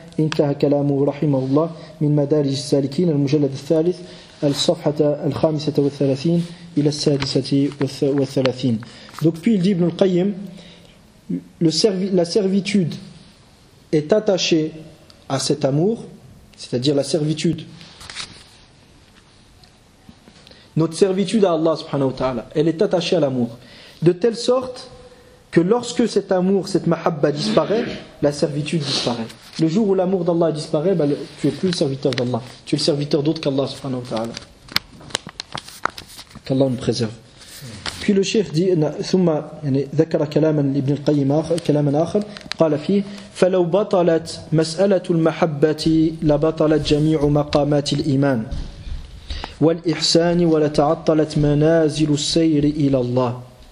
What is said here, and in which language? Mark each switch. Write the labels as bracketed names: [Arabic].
[Arabic] انتهى كلامه رحمه الله من مدارج السالكين المجلد الثالث الصفحة الخامسة والثلاثين إلى السادسة والثلاثين. [French] Donc puis il dit Ibn al-Qayyim, la servitude est attachée à cet amour, c'est-à-dire la servitude. Notre servitude à Allah subhanahu wa ta'ala, elle est attachée à l'amour. De telle sorte que lorsque cet amour, cette mahabba disparaît, la servitude disparaît. Le jour où l'amour d'Allah disparaît, ben, tu n'es plus le serviteur d'Allah. Tu es le serviteur d'autre qu'Allah subhanahu wa ta'ala. Qu'Allah nous préserve. Puis le cheikh dit, [Arabic] ثم ذكر كلاما لابن القيم كلاما آخر قال فيه فلو بطلت مسألة المحبة لبطلت جميع مقامات الإيمان والإحسان ولتعطلت منازل السير إلى الله.